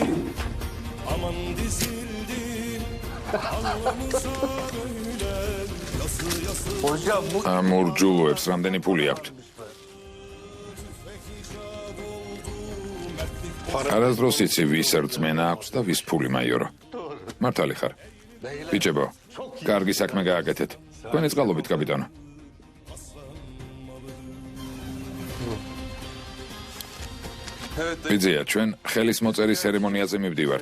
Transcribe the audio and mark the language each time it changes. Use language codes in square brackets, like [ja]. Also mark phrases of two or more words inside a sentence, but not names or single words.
[tr] Aman dizildi. Allah'ımıza böyle yası yası. hocam bu [ka] ამ ორ ჯულოებს რამდენი ფული აქვთ? არასდროს იცი ვის რწმენა აქვს და ვის ფული მაიორო. მართალი ხარ. ბიჭებო, კარგი საქმე გააკეთეთ. თქვენი წყალობით, კაპიტანო. ბიძია, ჩვენ ხელის მოწერის ცერემონიაზე მივდივართ.